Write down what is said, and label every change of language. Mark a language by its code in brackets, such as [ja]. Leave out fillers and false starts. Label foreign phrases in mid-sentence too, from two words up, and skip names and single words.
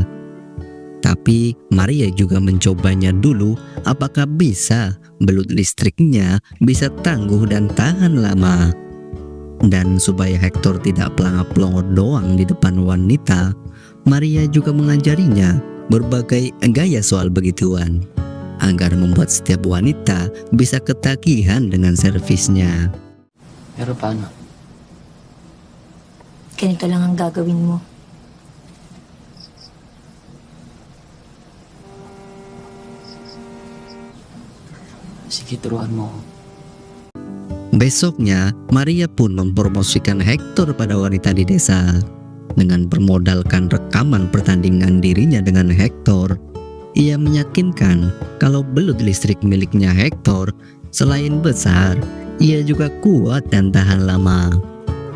[id] Tapi Maria juga mencobanya dulu apakah bisa belut listriknya bisa tangguh dan tahan lama. Dan supaya Hector tidak pelangap-pelongo doang di depan wanita, Maria juga mengajarinya berbagai gaya soal begituan agar membuat setiap wanita bisa ketagihan dengan servisnya. [tl] Pero paano? Ganito lang ang gagawin mo. Sige, turuan mo ako. [id] Besoknya, Maria pun mempromosikan Hector pada wanita di desa. Dengan bermodalkan rekaman pertandingan dirinya dengan Hector, ia meyakinkan kalau belut listrik miliknya Hector selain besar, ia juga kuat dan tahan lama.